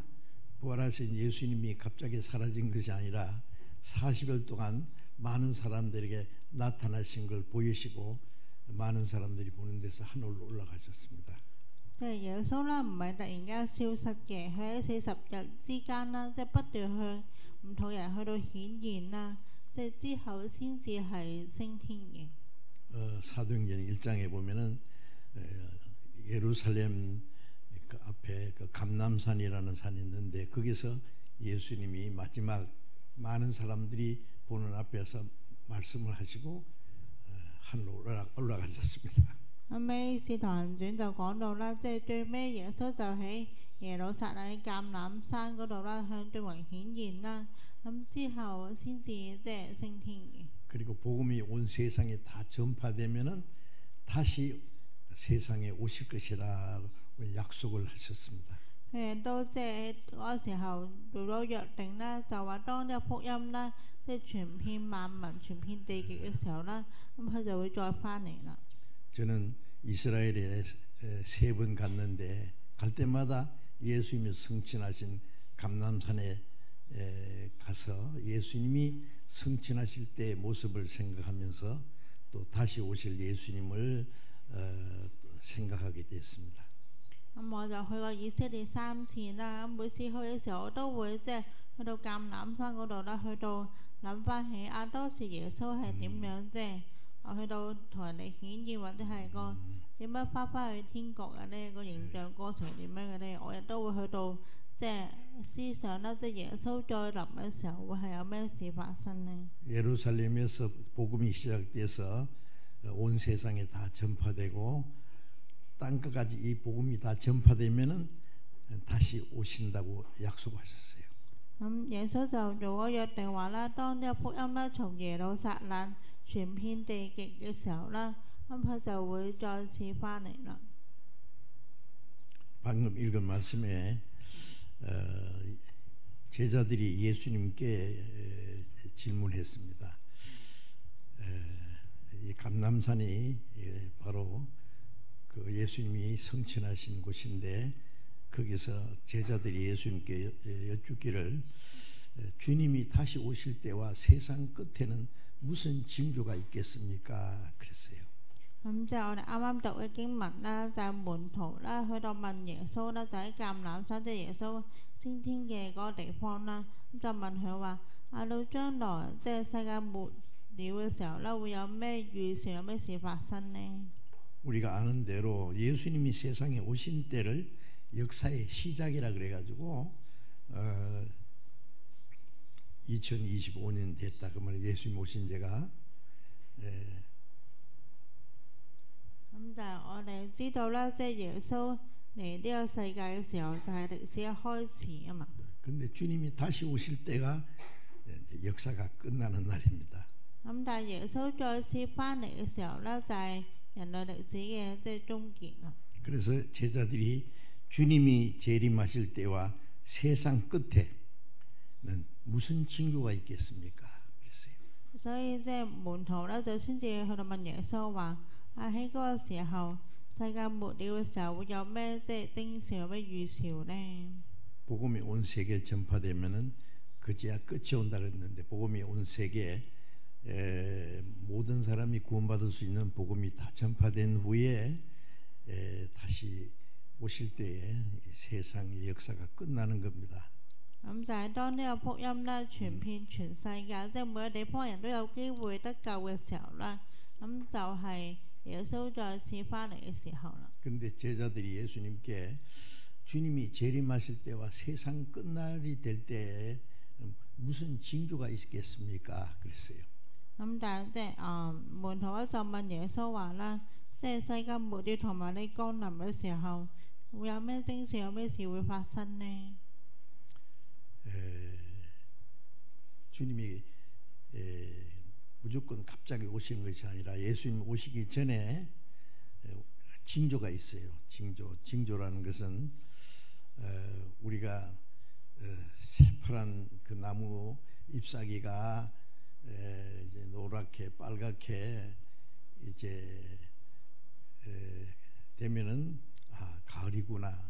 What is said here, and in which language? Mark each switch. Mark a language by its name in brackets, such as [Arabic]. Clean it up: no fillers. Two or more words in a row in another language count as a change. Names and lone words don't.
[Korean] 부활하신 예수님이 갑자기 사라진 것이 아니라 40일 동안 많은 사람들에게 나타나신 걸 보이시고 많은 사람들이 보는 데서 하늘로 올라가셨습니다. [Cantonese] 即係耶穌啦，唔係突然間消失嘅，佢喺40日之間啦，即係不斷向唔同人去到顯現啦，即係之後先至係升天嘅。 [Korean] 사도행전 1장에 보면은 예루살렘 그 앞에 그 감람산이라는 산이 있는데 거기서 예수님이 마지막 많은 사람들이 보는 앞에서 말씀을 하시고 하늘로 올라가셨습니다. [Cantonese] 後尾使徒行傳就講到啦，即係最尾耶穌就喺耶路撒冷橄欖山嗰度啦，向眾人顯現啦。咁之後先至即係升天嘅。 [Korean] 그리고 복음이 온 세상에 다 전파되면은 다시 세상에 오실 것이라 약속을 하셨습니다. [Cantonese] 都即係嗰時候做咗約定啦，就話當呢個福音啦，即係傳遍萬民、傳遍地極嘅時候啦，咁佢就會再翻嚟啦。 [Korean] 저는 이스라엘에 3번 갔는데 갈 때마다 예수님이 성취하신 감람산에 가서 예수님이 성취하실 때의 모습을 생각하면서 또 다시 오실 예수님을 생각하게 됐습니다. [Cantonese] 咁我就去過以色列3次啦，咁每次去嘅時候我都會即係去到橄欖山嗰度啦，去到諗翻起當時耶穌係點樣即係去到同人哋顯現或者係個點樣翻去天國嘅呢個形象過程點樣嘅呢？我亦都會去到即係思想啦，即係耶穌再臨嘅時候會係有咩事發生呢？ [Korean] 예루살렘에서 복음이 시작돼서 온 세상에 다 전파되고 땅 끝까지 이 복음이 다 전파되면은 다시 오신다고 약속하셨어요. [Cantonese] 耶穌就做咗約定話啦，當呢個福音啦從耶路撒冷傳遍地極嘅時候啦，咁佢就會再次翻嚟啦。 [Korean] 방금 읽은 말씀에 제자들이 예수님께 질문했습니다. 이 감람산이 바로 그 예수님이 성취하신 곳인데 거기서 제자들이 예수님께 여쭙기를 주님이 다시 오실 때와 세상 끝에는 무슨 징조가 있겠습니까? 그랬어요. [Cantonese] 咁就我哋啱啱讀嘅經文啦，就係門徒啦，去到問耶穌啦，就喺橄欖山，即係耶穌升天嘅嗰個地方啦。咁就問佢話：到將來即係世界末了嘅時候啦，會有咩預兆，有咩事發生呢？ [Korean] 우리가 아는 대로 예수님이 세상에 오신 때를 역사의 시작이라 그래가지고 2025년 됐다 그 말에 예수님 오신 제가 [Cantonese] 咁就係我哋知道啦，即係耶穌嚟呢個世界嘅時候，就係歷史嘅開始啊嘛。 [Korean] 근데 주님이 다시 오실 때가 역사가 끝나는 날입니다. [Cantonese] 咁但係耶穌再次翻嚟嘅時候咧，就係人類歷史嘅即係終結啦。 [Korean] 그래서 제자들이 주님이 재림하실 때와 세상 끝에는 무슨 징조가 있겠습니까? 그랬어요. [Cantonese] 所以即係門徒咧，就先至去到問耶穌話：喺嗰個時候，世界末了嘅時候會有咩即係徵兆，有咩預兆呢？ [Korean] 복음이 온 세계에 전파되면은 그제야 끝이 온다 그랬는데 복음이 온 세계에 모든 사람이 구원받을 수 있는 복음이 다 전파된 후에 다시 오실 때에 세상의 역사가 끝나는 겁니다. [Cantonese] 咁就係當呢個福音咧傳遍全世界，即係每個地方人都有機會得救嘅時候啦，咁就係耶穌再次翻嚟嘅時候啦。 [Korean] 그런데 제자들이 예수님께 주님이 재림하실 때와 세상 끝날이 될 때에 무슨 징조가 있겠습니까? 그랬어요. [Cantonese] 咁但係即係門徒咧就問耶穌話啦，即係世界末了同埋你降臨嘅時候，會有咩徵兆，有咩事會發生呢？ [Korean] 주님이 무조건 갑자기 오시는 것이 아니라 예수님 오시기 전에 징조가 있어요. 징조라는 것은 우리가 새파란 그 나무 잎사귀가 이제 노랗게 빨갛게 이제 되면은 가을이구나.